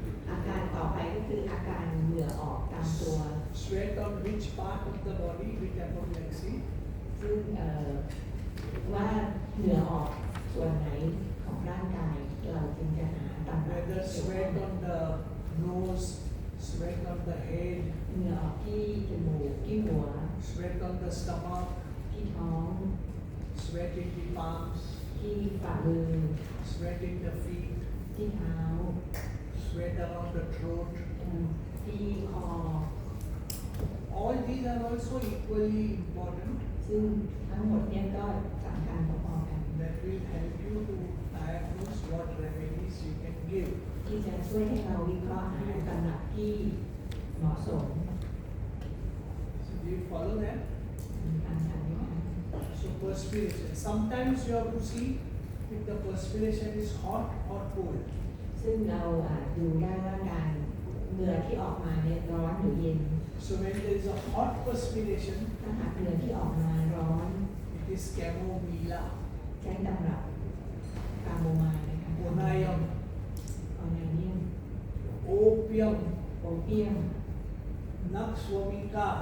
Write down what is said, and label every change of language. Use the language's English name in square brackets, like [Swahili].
[Thai] อาการต่อไปก็คืออาการเหงื่อออกตามตัว [English] Sweat on which part of the body with apoplexy. [Thai] ซึ่งว่าเหงื่อออกส่วนไหนของร่างกายเราจึงจะหาตำรับ [English] Whether sweat on the nose, sweat on the head, [Thai] เหงื่อออกที่จมูกที่หัว [English] sweat on the stomach, [Thai] ที่ท้อง [English] sweat in the palms, [Thai] ที่ฝ่ามือ [English] sweat in the feet, [Thai] ที่เท้า [English] sweat around the throat. [Thai] ที่คอ [English] All these are also equally important. [Thai] ซึ่งทั้งหมดเนี่ยก็สำคัญพอๆกัน [English] That will help you to diagnose what remedies you can give. [Thai] ที่จะช่วยให้เราวิเคราะห์หาตำรับที่เหมาะสม [English] So do you follow that? [Thai] ตามทันไหมคะ [English] So perspiration. Sometimes you have to see if the perspiration is hot or cold. [Thai] ซึ่งเราดูได้ว่าการเหงื่อที่ออกมาเนี่ยร้อนหรือเย็น [English] So when there is a hot perspiration, [Thai] ถ้าหากเหงื่อที่ออกมาร้อน [English] it is chamomilla, [Thai] ใช้ตำรับคาโมไมล์นะคะ [English] onion, [Thai] ออนไนเนียม [English] opium, [Thai] โอเปียม [English] nux vomica, [Thai] ลักซ์วอมิก้า